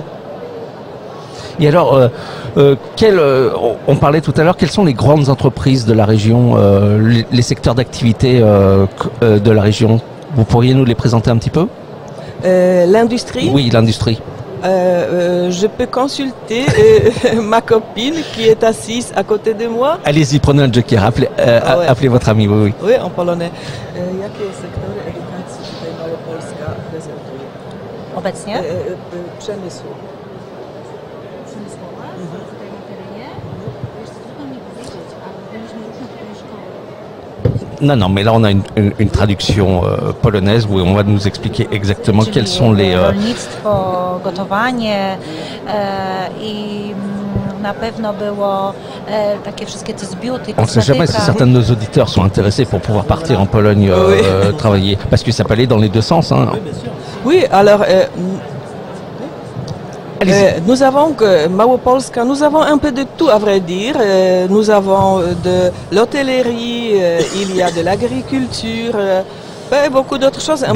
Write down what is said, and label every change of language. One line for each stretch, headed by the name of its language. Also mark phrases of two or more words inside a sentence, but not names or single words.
French: Et alors, on parlait tout à l'heure, quelles sont les grandes entreprises de la région, les secteurs d'activité de la région? Vous pourriez nous les présenter un petit peu? L'industrie? Oui, l'industrie. Je peux consulter ma copine qui est assise à côté de moi. Allez-y, prenez un joker, appelez votre ami, oui. Oui, en polonais.
Polish: Jakie sektory edukacji tutaj Małopolska prezentuje? Obecnie? Przemysłu. Tutaj na terenie? Wiesz co, trudno mi powiedzieć, ale byliśmy różne tutaj szkoły.
French: Non, mais là on a une traduction polonaise où on va nous expliquer exactement
Polish: Czyli
French: quels sont les...
Polish: rolnictwo, gotowanie i na pewno było takie wszystkie te zbiuty,
French: On ne sait jamais si certains de nos auditeurs sont intéressés pour pouvoir partir en Pologne travailler, parce que ça peut aller dans les deux sens. Hein. Oui, bien sûr. Oui, alors nous avons Małopolska, nous avons un peu de tout à vrai dire. Nous avons de l'hôtellerie, il y a de l'agriculture, beaucoup d'autres choses, un